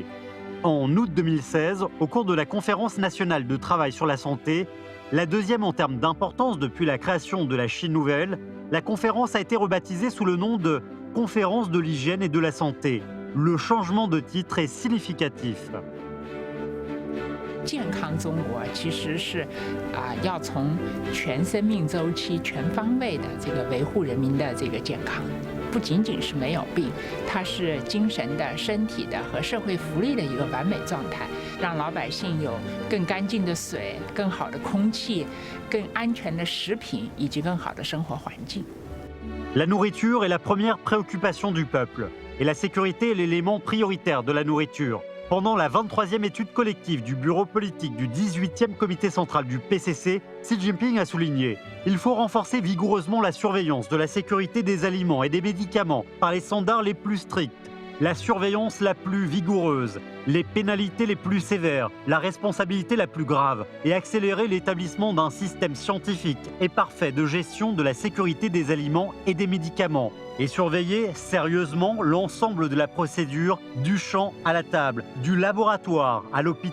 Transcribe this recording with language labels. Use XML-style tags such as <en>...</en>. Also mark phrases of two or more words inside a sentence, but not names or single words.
<fr>En août 2016, au cours de la Conférence nationale de travail sur la santé, la deuxième en termes d'importance depuis la création de la Chine nouvelle, la conférence a été rebaptisée sous le nom de Conférence de l'hygiène et de la santé. Le changement de titre est significatif.</fr> <zh>健康中国其实是要从全生命周期、全方位的这个维护人民的这个健康，不仅仅是没有病，它是精神的、身体的和社会福利的一个完美状态，让老百姓有更干净的水、更好的空气、更安全的食品以及更好的生活环境。</zh> <fr>La nourriture est la première préoccupation du peuple, et la sécurité est l'élément prioritaire de la nourriture. Pendant la 23e étude collective du bureau politique du 18e comité central du PCC, Xi Jinping a souligné « Il faut renforcer vigoureusement la surveillance de la sécurité des aliments et des médicaments par les standards les plus stricts, la surveillance la plus vigoureuse, les pénalités les plus sévères, la responsabilité la plus grave et accélérer l'établissement d'un système scientifique et parfait de gestion de la sécurité des aliments et des médicaments et surveiller sérieusement l'ensemble de la procédure du champ à la table, du laboratoire à l'hôpital.</fr>